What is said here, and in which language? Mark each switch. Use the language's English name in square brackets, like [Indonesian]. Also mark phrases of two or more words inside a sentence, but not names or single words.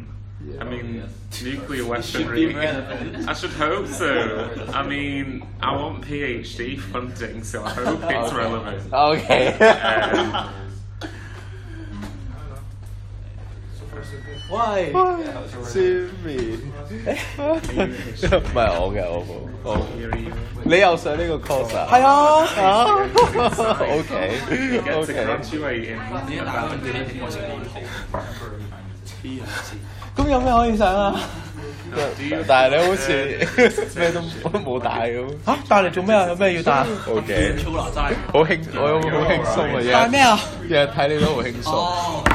[English] I mean, nuclear weaponry. I should hope so. I mean, I want PhD funding, so I hope it's relevant. Okay. Why? [Cantonese] Jimmy，唔係我嘅，我你又上呢個 course 啊？係啊。 [English] OK Get to OK。 graduate in about [Cantonese] 咁有咩可以上啊？但係你好似咩都冇帶咁。嚇，帶嚟做咩啊？有咩要帶？OK。好輕，我好輕鬆啊！帶咩啊？日日睇你都好輕鬆。